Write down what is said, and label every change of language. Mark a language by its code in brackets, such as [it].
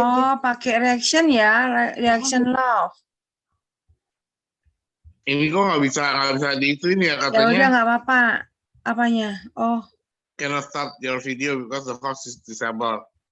[id] Oh, pakai reaction ya, reaction love. Ini kok nggak bisa di itu ini ya Ya udah katanya. nggak apa-apa. Apanya? Oh, [en] Cannot start your video because the host is disabled.